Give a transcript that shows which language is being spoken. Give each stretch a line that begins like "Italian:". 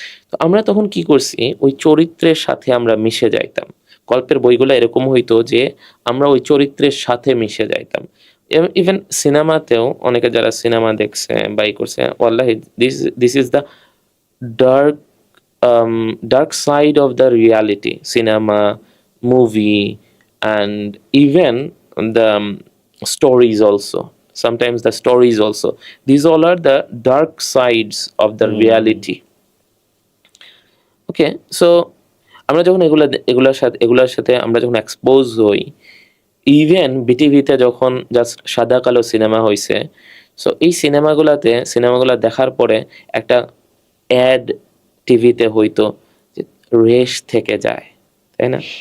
Bangla: তো আমরা তখন কি করছি, ওই চরিত্রের সাথে আমরা মিশে যাইতাম। গল্পের বইগুলো এরকম হইতো যে আমরা ওই চরিত্রের সাথে মিশে যাইতাম।
English: even
Bangla: সিনেমাতেও অনেকে যারা সিনেমা দেখছে বা ই করছে,
English: ওয়াল্লাহি this is the dark dark side of the reality. Cinema, movie, and even the stories also. Sometimes the stories also. These all are the dark sides of the reality.
Bangla: Okay, so আমরা যখন এগুলোর সাথে আমরা যখন expose হই, even বিটিভিতে যখন just সাদা কালো সিনেমা হয়েছে, সো এই সিনেমাগুলো দেখার পরে একটা অ্যাড টিভিতে হইতো যে রেশ থেকে যায়, তাই না?